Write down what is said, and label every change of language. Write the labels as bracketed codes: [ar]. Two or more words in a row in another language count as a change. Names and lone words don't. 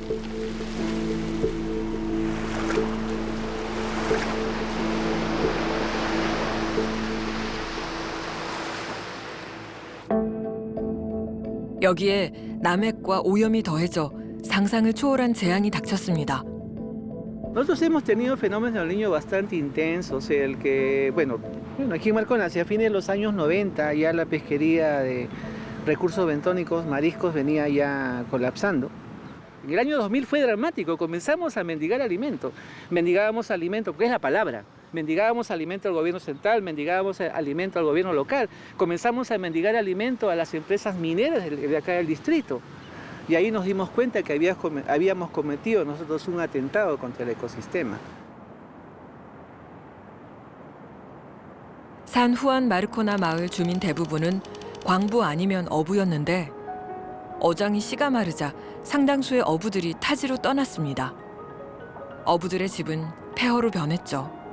[ko] 여기에 남핵과 오염이 더해져 상상을 초월한 재앙이 닥쳤습니다. [es] Nosotros hemos tenido fenómenos del Niño bastante intensos, el que, bueno, aquí en Marcona, hacia fines de los años 90 ya la pesquería de recursos bentónicos, mariscos, venía ya colapsando. En el año 2000 fue dramático, comenzamos a mendigar alimento. Mendigábamos alimento, ¿qué es la palabra? Mendigábamos alimento al gobierno central, mendigábamos alimento al gobierno local. Comenzamos a mendigar alimento a las empresas mineras de acá del distrito. Y ahí nos dimos cuenta que habíamos cometido nosotros un atentado contra el ecosistema. [ko] 산 후안 마르코나 마을 주민 대부분은 광부 아니면 어부였는데 어장이 씨가 마르자 상당수의 어부들이 타지로 떠났습니다. 어부들의 집은 폐허로 변했죠.